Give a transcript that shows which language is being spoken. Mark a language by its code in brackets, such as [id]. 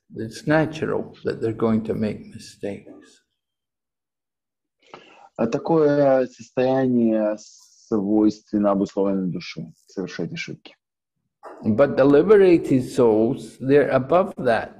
[en] It's natural that they're going to make mistakes. [ru] А такое состояние свойственно обусловленной душе — совершать ошибки. [en] But the liberated souls, they're above that.